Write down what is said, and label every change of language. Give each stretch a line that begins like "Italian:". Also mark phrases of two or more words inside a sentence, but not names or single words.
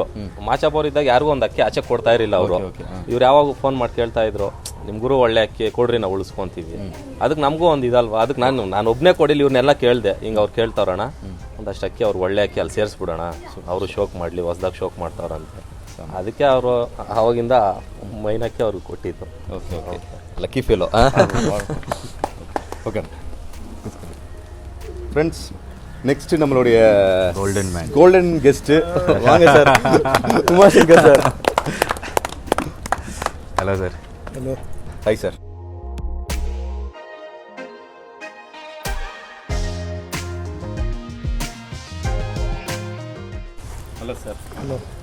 Kannada: ಮಾಚಾಪೋರ್ ಇದ್ದಾಗ ಯಾರಿಗೂ ಒಂದು ಅಕ್ಕಿ ಆಚೆ ಕೊಡ್ತಾ ಇರಲಿಲ್ಲ ಅವರು. ಇವ್ರು ಯಾವಾಗ ಫೋನ್ ಮಾಡಿ ಕೇಳ್ತಾ ಇದ್ರು, ನಿಮ್ಮ ಗುರು ಒಳ್ಳೆ ಅಕ್ಕಿ ಕೊಡ್ರಿ, ನಾವು ಉಳಿಸ್ಕೊಂತೀವಿ. ಅದಕ್ಕೆ ನಮಗೂ ಒಂದು ಇದಲ್ವಾ, ಅದಕ್ಕೆ ನಾನು ಒಬ್ಬನೇ ಕೊಡಿಲಿ, ಇವ್ರನ್ನೆಲ್ಲ ಕೇಳಿದೆ. ಹಿಂಗೆ ಅವ್ರು ಕೇಳ್ತಾವ್ರಣ, ಒಂದಷ್ಟು ಅಕ್ಕಿ ಅವ್ರು ಒಳ್ಳೆ ಅಕ್ಕಿ ಅಲ್ಲಿ ಸೇರಿಸ್ಬಿಡೋಣ, ಅವರು ಶೋಕ್ ಮಾಡಲಿ, ಹೊಸ್ದಾಗ ಶೋಕ್ ಮಾಡ್ತಾವ್ರಂತೆ. ಅದಕ್ಕೆ ಅವರು ಅವಾಗಿಂದ ಮೈನಕ್ಕೆ ಅವ್ರಿಗೆ ಕೊಟ್ಟಿದ್ದು.
English: okay okay. lucky feel. okay friends,
Tamil: நெக்ஸ்ட் நம்மளுடைய
English: golden guest.
Tamil: வாங்க சார், உமாசங்கர் சார்.
English: hello sir.
Kannada: ಹಲೋ.
English: hi sir. hello sir.
Kannada: ಹಲೋ.